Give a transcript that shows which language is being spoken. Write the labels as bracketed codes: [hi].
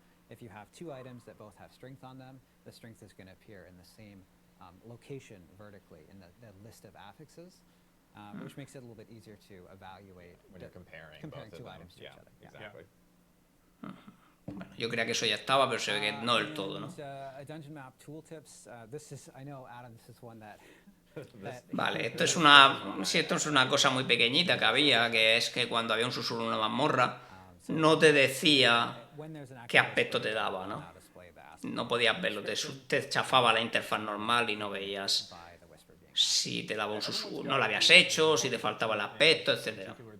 [en] If you have two items that both have strength on them, the strength is going to appear in the same location vertically in the list of affixes, which makes it a little bit easier to evaluate when you're comparing two items to each other. Exactly. [es] Bueno, yo creía que eso ya estaba, pero se ve que no del todo, ¿no? [en] Dungeon map tooltips. This is, I know, Adam, this is one that. [es] Vale, esto es una cosa muy pequeñita que había, que es que cuando había un susurro en una mazmorra, no te decía qué aspecto te daba, ¿no? No podías verlo, te chafaba la interfaz normal y no veías si te daba un susurro, no lo habías hecho, si te faltaba el aspecto, etc.